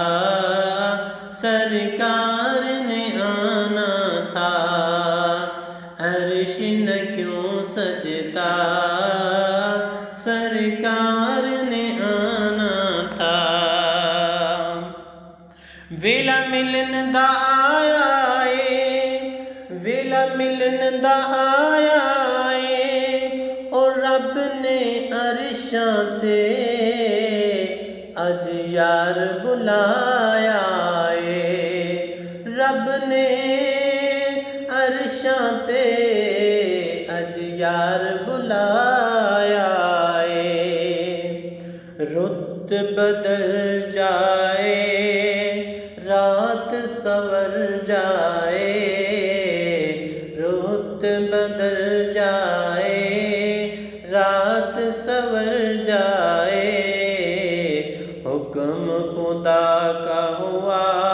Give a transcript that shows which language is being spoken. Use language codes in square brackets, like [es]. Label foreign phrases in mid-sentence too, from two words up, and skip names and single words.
[pa] سرکار نے آنا تھا، عرش نہ کیوں سجتا، سرکار نے آنا تھا، ویلا ملن دا آیا ہے، ویلا ملن دا آیا ہے، اور رب نے عرشاں تے اج یار بلایا ہے، رب نے عرشاں تے اج یار بلایا ہے، رت بدل جائے رات سور جائے، رت بدل جائے رات سور جائے، [ur] حکم خدا کا ہوا